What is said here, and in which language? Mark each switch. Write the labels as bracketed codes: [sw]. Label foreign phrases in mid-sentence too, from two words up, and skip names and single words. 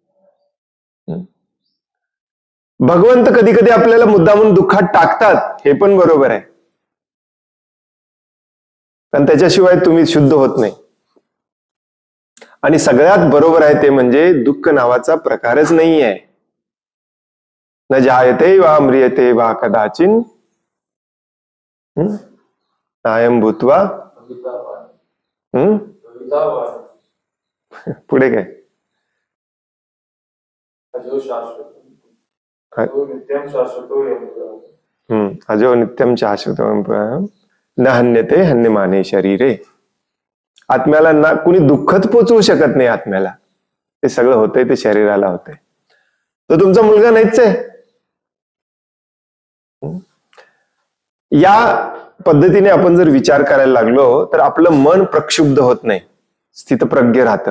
[mr] भगवंत कधी कधी आपल्याला मुद्दामून दुःखात टाकतात, हे पण बरोबर आहे. पण त्याच्याशिवाय तुम्ही शुद्ध होत नाही. आणि सगळ्यात बरोबर आहे ते म्हणजे दुःख नावाचा प्रकारच नाही आहे. [sa] न जायते वा म्रियते वा कदाचिन नायम भूत्वा. [mr] पुढे काय? [sa] अजो नित्यम शाश्वतम न हन्यते हन्यमाने शरीरे. [mr] आत्म्याला ना कुणी दुःखच पोचवू शकत नाही. आत्म्याला ते सगळं होतंय ते शरीराला होतंय. तो तुमचा मुलगा नाहीच आहे. या पद्धतीने आपण जर विचार करायला लागलो तर आपलं मन प्रक्षुब्ध होत नाही, स्थितप्रज्ञ राहतं.